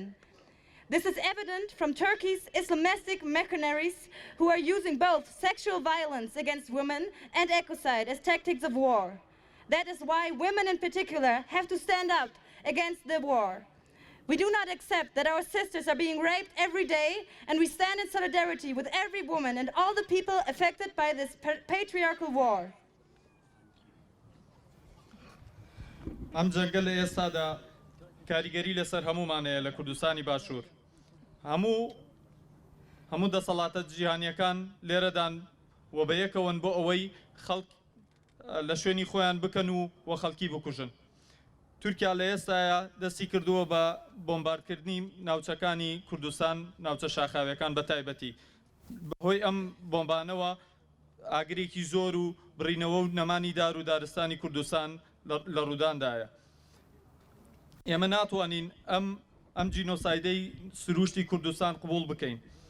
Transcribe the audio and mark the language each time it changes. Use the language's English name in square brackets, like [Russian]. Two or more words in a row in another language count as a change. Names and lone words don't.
[English] This is evident from Turkey's Islamistic mercenaries who are using both sexual violence against women and ecocide as tactics of war. That is why women in particular have to stand up against the war. We do not accept that our sisters are being raped every day, and we stand in solidarity with every woman and all the people affected by this patriarchal war. [Central Kurdish] ئەم جەنگە لە ئێستادا کاریگەری لەسەر هەموومانەیە لە کوردستانی باشوور هەموو دەسەڵاتە جیهانیەکان لێرەدان و بەیەکەوەن بۆ ئەوەی خەڵک لە شوێنی خۆیان بکەن و خەڵکی بکوژن تورکیا لە ئێستاە دەستی کردووە بە بۆمبارکردنی ناوچەکانی کوردستان ناوچە شاخاویەکان بە تایبەتی بەهۆی ئەم بۆمبانەوە ئاگرێکی زۆر و بڕینەوە و نەمانی دار و دارستانی کوردستان لە ڕووداندایە ئێمە ناتوانین ئەم جینۆسایدەی سروشتی کوردستان قبول بکەین